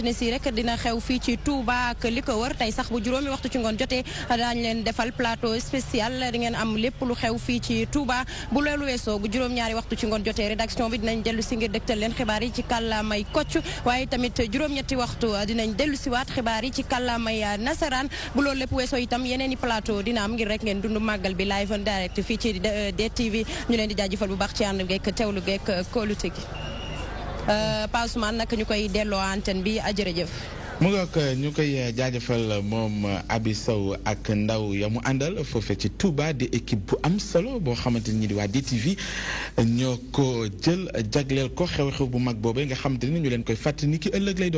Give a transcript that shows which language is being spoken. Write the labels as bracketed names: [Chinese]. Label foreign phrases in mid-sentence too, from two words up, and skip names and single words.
[Wolof] ne si rek dina xew fii ci Touba ak li ko wër tey sax bu juróomi waxtu ci ngoon jotee daañu leen defal [French] plateau spécial [Wolof] di ngeen am lépp lu xew fii ci Touba bu loolu weesoo bu juróom-ñaari waxtu ci ngoon jotee rédaction bi dinañ dellu si ngir dëgtal leen xibaar yi ci kàllaamay kocc waaye tamit juróom-ñetti waxtu dinañ dellu si waat xibaar yi ci kàllaamay nasaraan bu loolu lépp weesoo itam yeneen i plateau dina am ngir rek ngeen dund màggal bi [English] live and direct [Wolof] fii ci DTV ñu leen di jaajëfal bu baax ci ànd geek teewlu geek kóolute gi Pa Ousmane nag ñu koy delloo antenne bi jërëjëf. mu nga ko ñu koy jaajëfal moom Abi Sow ak ndaw ya mu àndal foofee ci Touba di équipe bu am solo boo xamante ni di waa DTV ñoo ko jël jagleel ko xew-xew bu mag boobee nga xamante ni ñu leen koy fàttali ni ki ëllëg lay